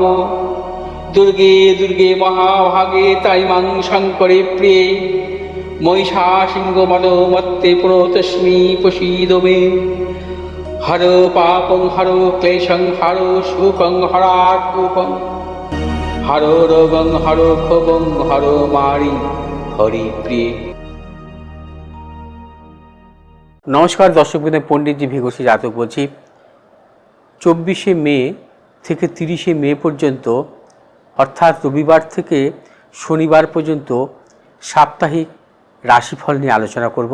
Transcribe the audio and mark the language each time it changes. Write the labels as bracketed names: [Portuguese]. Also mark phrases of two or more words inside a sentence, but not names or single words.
[Sanskrit] दुर्गे दुर्गे महाभागे ताइमां शङ्करे प्रिये महिषासिंहमदोमत्ते प्रणतोऽस्मि प्रसीद मे। हरो पापं हरो क्लेशं हरो शोकं हरात्मकं हरो रोगं हरो क्षोभं हरो मारि हरिप्रिये। [Bangla] নমস্কার দর্শকবৃন্দ, পণ্ডিতজি ভিঘোষী জাতক বলছি। 24শে মে থেকে 30শে মে পর্যন্ত, অর্থাৎ রবিবার থেকে শনিবার পর্যন্ত সাপ্তাহিক রাশিফল নিয়ে আলোচনা করব।